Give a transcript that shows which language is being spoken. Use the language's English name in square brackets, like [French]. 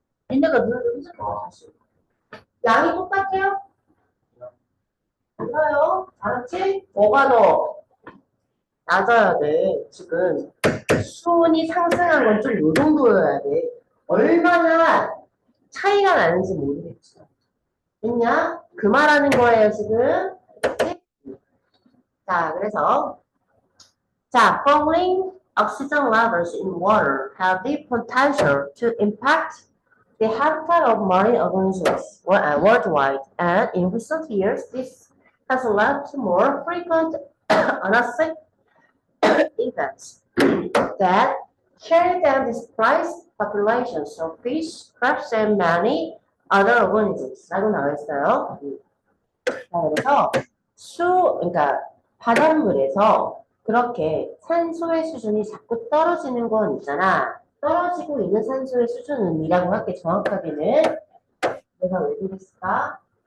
[Korean] 얘네가 눈을 양이 똑같아요? 몰라요. 알았지? 뭐가 더 낮아야 돼. 지금 수온이 상승한 건 좀 요 정도여야 돼. 얼마나 차이가 나는지 모르겠지. 됐냐? 그 말하는 거예요, 지금. 자, 그래서 자, [English] falling oxygen levels in water have the potential to impact the habitat of marine organisms worldwide, and in recent years, this has led to more frequent unexpected events that carry down displaced populations of fish, crabs, and many other organisms. [Korean] 라고 나와 있어요. 자, 그래서 그러니까 바닷물에서 그렇게 산소의 수준이 자꾸 떨어지는 건 있잖아. 떨어지고 있는 산소의 수준은 이라고 할게 정확하게는. 내가 왜 그랬을까?